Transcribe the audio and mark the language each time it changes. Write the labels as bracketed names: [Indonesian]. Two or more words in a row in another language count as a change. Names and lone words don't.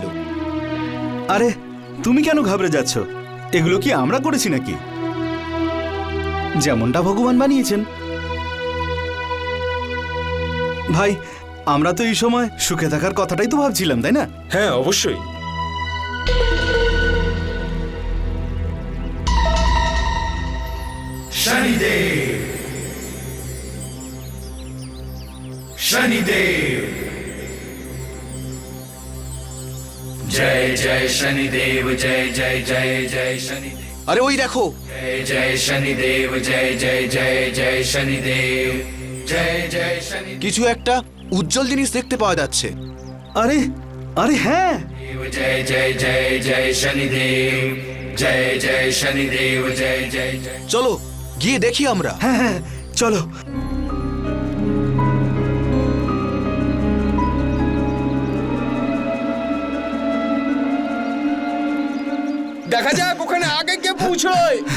[Bangla] আরে তুমি কেন ঘাবড়ে যাচ্ছ? এগুলো কি আমরা করেছি নাকি? যেমনটা ভগবান বানিয়েছেন। ভাই, আমরা তো এই সময় সুখে থাকার কথাটাই তো ভাবছিলাম, তাই না? হ্যাঁ, অবশ্যই। [Hindi] शनिदेव शनिदेव जय जय शनिदेव जय जय जय जय शनिदेव। [Bangla] আরে ওই দেখো, [Hindi] जय जय शनिदेव जय जय जय जय शनिदेव जय जय शनिदेव। [Bangla] কিছু একটা উজ্জ্বল জিনিস দেখতে পাওয়া যাচ্ছে। আরে আরে হ্যাঁ, [Hindi] जय जय जय जय शनिदेव जय जय शनिदेव जय जय जय। [Bangla] চলো গিয়ে দেখি আমরা। হ্যাঁ হ্যাঁ, চলো। দেখা যাক ওখানে আগে কে পৌঁছয়।